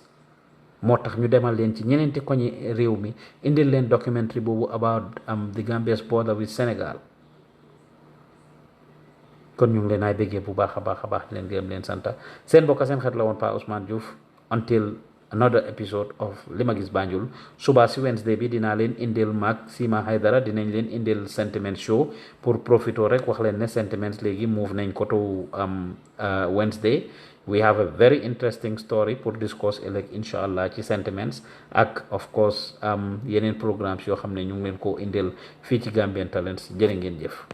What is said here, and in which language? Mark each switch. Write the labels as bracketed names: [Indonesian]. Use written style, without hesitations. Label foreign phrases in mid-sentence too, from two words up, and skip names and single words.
[Wolof] moo tax ñu demal leen ci ñeneenti koñi réew mi indil leen documentary boobu [English] about the Gambia's border with Sénégal. [Wolof] kon ñu ngi leen ay bëggee bu baax a baax leen gërëm leen santa. seen bokk seen xet la woon Pa Ousmane Diouf. [English] until another episode of Lima Giss Banjul. [Wolof] Suba si Wednesday bi dinaa leen indil mag Sima Haydara dinañ leen indil sentiment show pour profito rek wax leen ne sentiments léegi move nañ ko [English] to Wednesday. We have a very interesting story [Wolof] pour discuss ëllëg [Arabic] إن شاء الله [Wolof] ci sentiments ak [English] of course [Wolof] yeneen programmes yoo xam ne ñu ngi leen ko indil fii ci Gambian Talents jërë ngeen jëf.